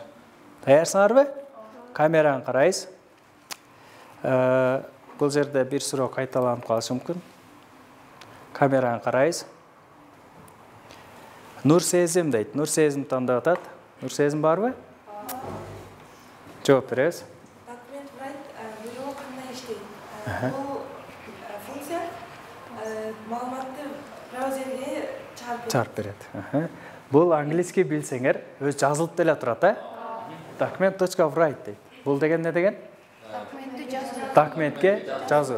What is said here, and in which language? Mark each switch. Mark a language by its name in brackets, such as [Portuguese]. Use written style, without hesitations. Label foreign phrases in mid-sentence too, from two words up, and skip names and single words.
[Kyrgyz] Даярсыңарбы? Камераны карайсыз. Бул жерде бир суроо кайталанып калышы мүмкүн. Камераны карайсыз. Нурсезим дейт. Нурсезим тандап атат. Нурсезим барбы? Жооп беребиз. Document write бирөө кандай иштейт? Бул функция маалыматты браузерге чыгарып берет. Бул английский билсеңер, өз жазылып деле турат, Document.write дейт. Бул деген не деген? Документке жазуу.